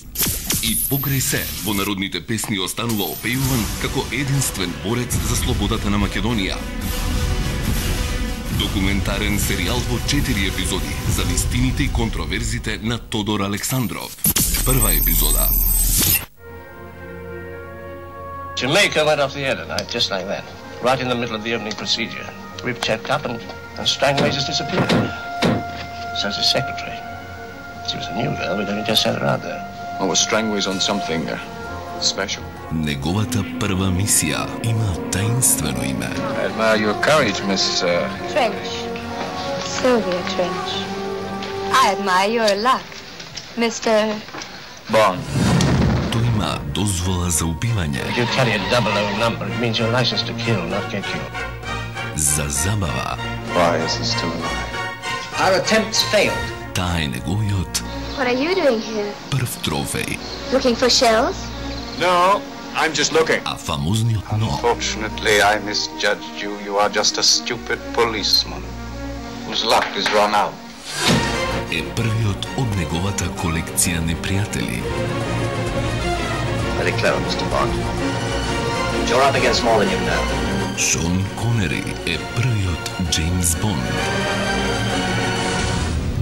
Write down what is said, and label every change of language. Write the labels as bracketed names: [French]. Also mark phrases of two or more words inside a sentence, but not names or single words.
[Macedonian] И покрај се, во народните песни останува опејуван како единствен борец за слободата на Македонија. Документарен серијал во 4 епизоди за вистините и контроверзите на Тодор Александров. Прва епизода. [English] Jamaica went off the air tonight, just like that. Right in the middle of the opening procedure. Rip checked up and Strangways has disappeared. So's his secretary. She was a new girl, we'd only just sent her out there. Well, was Strangways on something special? [Macedonian] Неговата прва мисија има таинствено име. [English] I admire your courage, Miss... Trench. Sylvia Trench. I admire your luck, Mr. Bond. [Macedonian] Тој има дозвола за убивање. [English] If you carry a 00 number, it means you're licensed to kill, not get killed. [Macedonian] За забава. [English] Why is he still alive? Our attempts failed. [Macedonian] Таа е неговиот [English] What are you doing here? [Macedonian] прв трофеј. [English] Looking for shells? No, I'm just looking. [Macedonian] А фамозниот но [English] Unfortunately, I misjudged you. You are just a stupid policeman whose luck is run out. [Macedonian] е првиот од неговата колекција непријатели. [English] Very clever, Mr. Bond. You're up against more than you know. [Macedonian] Шон Конери е првиот Джеймс Бонд.